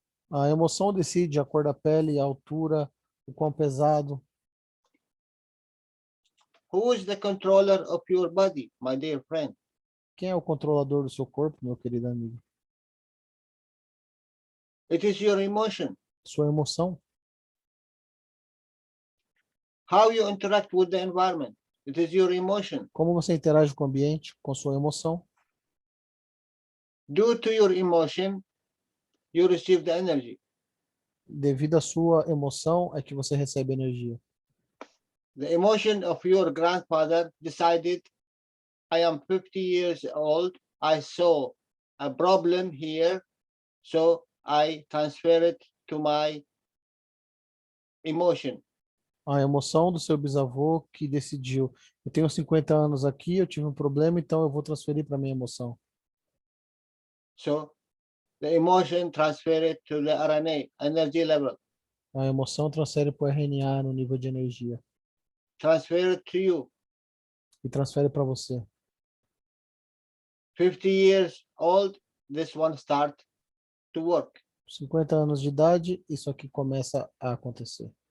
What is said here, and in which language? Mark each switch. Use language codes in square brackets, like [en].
[pt] A emoção decide a cor da pele, a altura, o quão pesado. [en] Who is the controller of your body, my dear friend? [pt] Quem é o controlador do seu corpo, meu querido amigo? [en] It is your emotion. [pt] Sua emoção. [en] How you interact with the environment. It is your emotion. [pt] Como você interage com o ambiente, com sua emoção. [en] Due to your emotion, you receive the energy. [pt] Devido à sua emoção é que você recebe energia. [en] The emotion of your grandfather decided, I am 50 years old, I saw a problem here, so I transfer it to my emotion. [pt] A emoção do seu bisavô que decidiu, eu tenho 50 anos aqui, eu tive um problema, então eu vou transferir para minha emoção. [en] So the emotion transferred to the RNA, energy level. [pt] A emoção transfere para o RNA no nível de energia. [en] Transferred to you. [pt] E transfere para você. [en] 50 years old, this one start to work. [pt] 50 anos de idade, isso aqui começa a acontecer.